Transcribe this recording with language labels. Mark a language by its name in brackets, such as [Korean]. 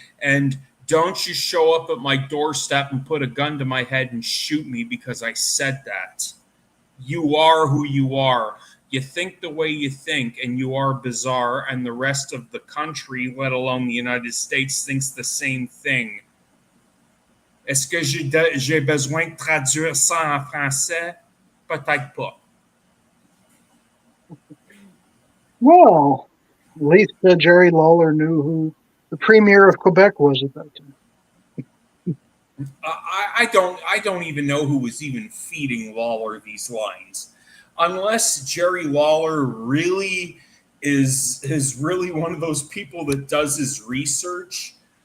[English] And don't you show up at my doorstep and put a gun to my head and shoot me because I said that. You are who you are. You think the way you think, and you are bizarre, and the rest of the country, let alone the United States, thinks the same thing. [French] Est-ce que j'ai besoin de traduire ça en français? Peut-être pas. [English] Well, at least Jerry Lawler knew who the premier of Quebec was at that time. I don't even know who was even feeding Lawler these lines, unless Jerry Lawler really is really one of those people that does his research.